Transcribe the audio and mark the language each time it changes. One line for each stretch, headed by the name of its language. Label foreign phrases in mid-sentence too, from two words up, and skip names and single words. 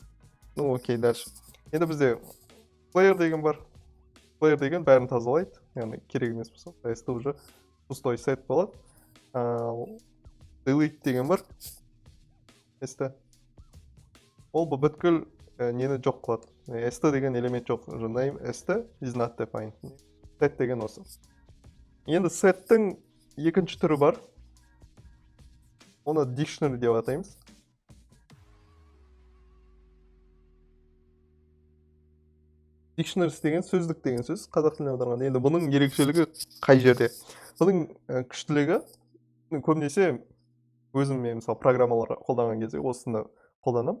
Russian: Ну, окей, дальше.
Kazakh: Енді бізде player деген бар. Player деген бәрін тазалайды. Яғни керек емес болса, s-ті
Russian: уже пустой
Kazakh: set болады. Delete деген бар. S-ті. Ол бүткіл нені жоқ қылады. S-ті деген элемент жоқ.
English: Name S-ті is not defined.
Kazakh: Set деген осы. Енді set-тің екінші түрі бар. Оны dictionary деп атаймыз. Dictionary деген сөздік деген сөз. Қазақ тіліне аударғанда. Енді бұның ерекшелігі қай жерде? Бұның күштілігі көбінесе өзім мен мысалы программалар қолданған кезде осыны қолданам.